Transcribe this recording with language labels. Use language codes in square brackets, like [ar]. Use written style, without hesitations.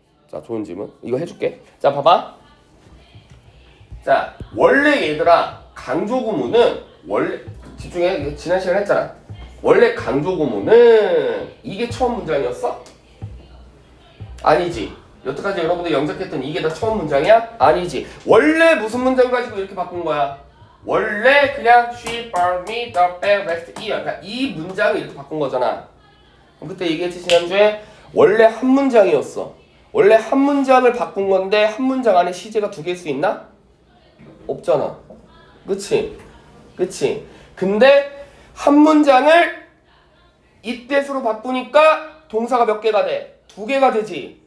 [ko] 자 좋은 질문 이거 해줄게. 자 봐봐. 자 원래 얘들아 강조 구문은 원래 집중해. 이거 지난 시간에 했잖아. 원래 강조 구문은 이게 처음 문장이었어? 아니지. 여태까지 여러분들 영작했던 이게 다 처음 문장이야? 아니지. 원래 무슨 문장 가지고 이렇게 바꾼 거야? 원래 그냥 [en] she brought me the bag last year. [ko] 그러니까 이 문장을 이렇게 바꾼 거잖아. 그때 얘기했지 지난주에 원래 한 문장이었어. 원래 한 문장을 바꾼 건데 한 문장 안에 시제가 두 개일 수 있나? 없잖아. 그치? 그치? 근데 한 문장을 이때수로 바꾸니까 동사가 몇 개가 돼? 두 개가 되지.